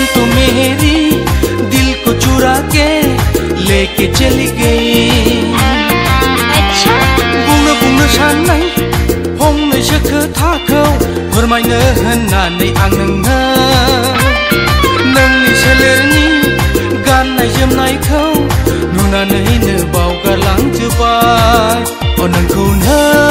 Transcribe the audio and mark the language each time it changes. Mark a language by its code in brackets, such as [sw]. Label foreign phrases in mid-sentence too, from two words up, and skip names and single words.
[hi] तो मेरी दिल को चुरा के लेके चली गई अच्छा [brx] बुंनो बुंनो साननाय फंनैसो खोथाखौ फोरमायनो होननानै आं नोंनि सोलेरनि गाननाय जोमनायखौ नुनानैनो बावगारलांजोबबाय नोंखौ नो